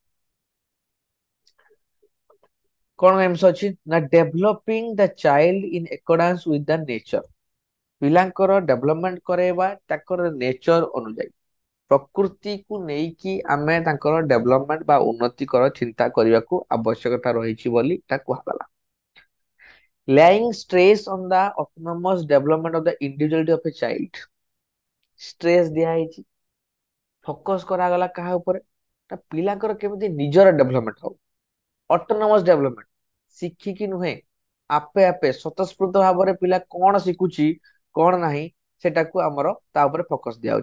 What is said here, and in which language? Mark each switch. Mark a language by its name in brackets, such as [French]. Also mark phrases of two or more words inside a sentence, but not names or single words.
[Odia] କଣ ଏମ୍ସ ଅଛି ନା [English] developing the child in accordance with the nature. [Odia] ପିଲାଙ୍କର ଡେଭଲପମେଣ୍ଟ କରାଇବା ତାଙ୍କର ନେଚର ଅନୁଯାୟୀ, ପ୍ରକୃତିକୁ ନେଇକି ଆମେ ତାଙ୍କର ଡେଭଲପମେଣ୍ଟ ବା ଉନ୍ନତିକର ଚିନ୍ତା କରିବାକୁ ଆବଶ୍ୟକତା ରହିଛି ବୋଲି ଏଟା କୁହାଗଲା। [English] laying stress on the autonomous development of the individuality of a child। [Odia] ଷ୍ଟ୍ରେସ୍ ଦିଆହେଇଛି, ଫୋକସ କରାଗଲା କାହା ଉପରେ ନା ପିଲାଙ୍କର କେମିତି ନିଜର ଡେଭଲପମେଣ୍ଟ ହବ, [English] autonomous development, [Odia] ଶିଖିକି ନୁହେଁ, ଆପେ ଆପେ ସ୍ୱତଃସ୍ଫୂର୍ତ୍ତ ଭାବରେ ପିଲା କଣ ଶିଖୁଛି କଣ ନାହିଁ ସେଟାକୁ ଆମର ତା ଉପରେ ଫୋକସ ଦିଆହଉଛି।